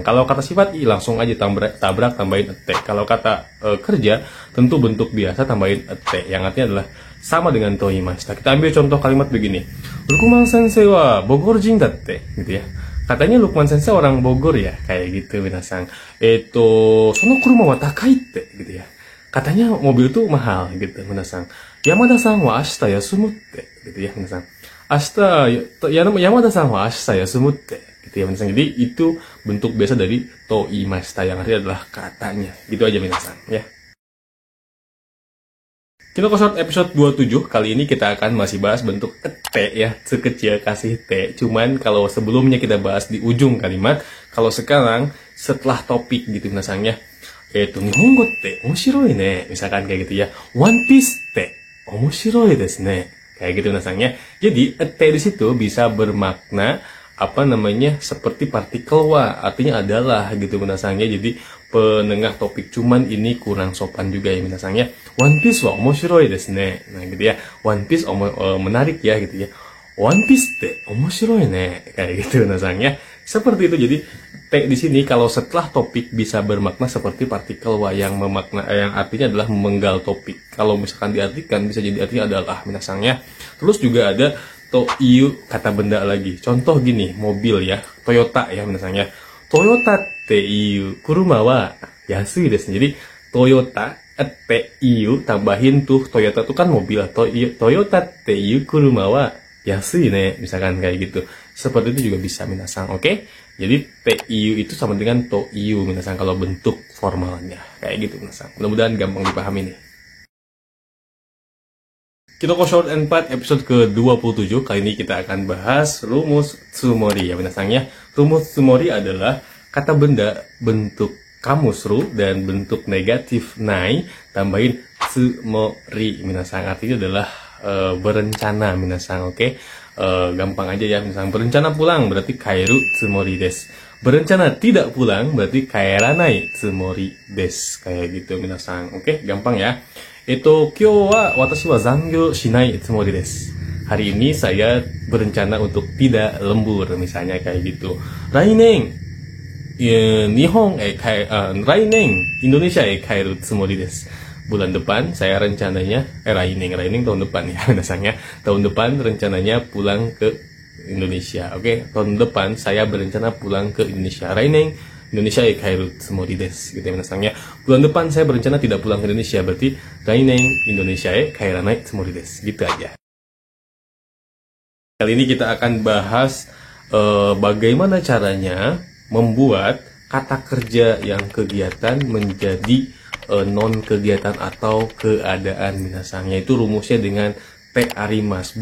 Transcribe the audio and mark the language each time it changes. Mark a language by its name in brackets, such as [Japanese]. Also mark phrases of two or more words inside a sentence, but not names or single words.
[Indonesian] Kalau kata sifat langsung aja tabrak tambahin ete. Kalau kata kerja tentu bentuk biasa tambahin ete yang artinya adalah sama dengan toimashita. Kita ambil contoh kalimat begini. Lukman [Japanese] 先生はボゴール人だって [Indonesian] gitu ya. Katanya Lukman Sensei orang Bogor ya, kayak gitu minasang. [Japanese] その車は高いって [Indonesian] gitu ya. Katanya mobil itu mahal gitu minasang. [Japanese] 山田さんは明日休むって [Indonesian] gitu ya minasang. [Japanese] 山田さんは明日休むって [Indonesian] gitu ya minasang. Jadi itu bentuk biasa dari toimashita yang artinya adalah katanya. Gitu aja minasang ya. Kinoko Short episode 27, kali ini kita akan masih bahas bentuk ete ya, sekecil kasih te. Cuman kalau sebelumnya kita bahas di ujung kalimat, kalau sekarang setelah topik gitu minasangnya, [Japanese] 日本語って面白いね, [Indonesian] misalkan kayak gitu ya. [Japanese] One Piece te omoshiroi desu ne. [Indonesian] Kayak gitu minasangnya. Jadi ete di situ bisa bermakna seperti partikel wa, artinya adalah gitu minasangnya. Jadi penengah topik, cuman ini kurang sopan juga ya minasangnya. [Japanese] One Piece wa omoshiroi desu ne. [Indonesian] Nah gitu ya, One Piece menarik ya gitu ya. [Japanese] One Piece te omoshiroi ne, [Indonesian] kayak gitu minasangnya. Seperti itu. Jadi te di sini kalau setelah topik bisa bermakna seperti partikel wa yang artinya adalah memenggal topik. Kalau misalkan diartikan bisa jadi artinya adalah minasangnya. Terus juga ada toiyu, kata benda lagi. Contoh gini, mobil ya, Toyota ya minasangnya. [Japanese] トヨタっていう車は安いです. [Indonesian] Jadi Toyota teiyu tambahin tuh Toyota tuh kan mobil. [Japanese] トヨタっていう車は安いね, [Indonesian] misalkan kayak gitu. Seperti itu juga bisa minasang, oke? Jadi teiyu itu sama dengan toiyu minasang kalau bentuk formalnya. Kayak gitu minasang. Mudah-mudahan gampang dipahami nih. Kinoko Short 4 episode ke-27, kali ini kita akan bahas rumus tsumori ya minasangnya. Rumus tsumori adalah kata benda bentuk kamusru dan bentuk negatif nai tambahin tsumori minasang. Artinya adalah berencana minasang, oke? Gampang aja ya minasang. Berencana pulang berarti [Japanese] 帰るつもりです. [Indonesian] Berencana tidak pulang berarti [Japanese] 帰らないつもりです. [Indonesian] Kayak gitu minasang, oke? Gampang ya. [Japanese] 今日は私は残業しないつもりです. [Indonesian] Hari ini saya berencana untuk tidak lembur, misalnya kayak gitu. [Japanese] 来年来年インドネシア帰るつもりです. [Indonesian] Bulan depan saya rencananya Rainen tahun depan ya minasangnya. Tahun depan rencananya pulang ke Indonesia. Oke, tahun depan saya berencana pulang ke Indonesia. [Japanese] 来年インドネシア帰るつもりです [Indonesian] gitu ya minasangnya. Bulan depan saya berencana tidak pulang ke Indonesia, berarti [Japanese] 来年インドネシア帰らないつもりです. [Indonesian] Gitu aja. Kali ini kita akan bahas bagaimana caranya membuat kata kerja yang kegiatan menjadi non kegiatan atau keadaan minasangnya. Itu rumusnya dengan [Japanese] てあります.